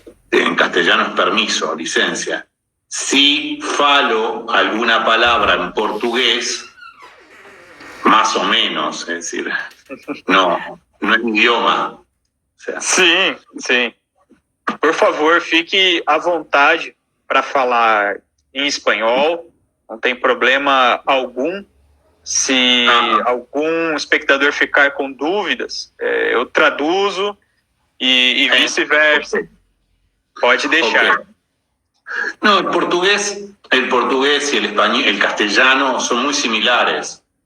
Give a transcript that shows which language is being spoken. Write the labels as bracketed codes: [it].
[es] En castellano es permiso, licencia. Si falo alguna palabra en portugués, más o menos, es decir, no es idioma. O sea. [pt] Sim. Por favor, fique à vontade para falar em espanhol, não tem problema algum. Se algum espectador ficar com dúvidas, eu traduzo e vice-versa. Okay. Pode deixar. Okay. [es] No, el portugués y el español, el castellano son muy similares.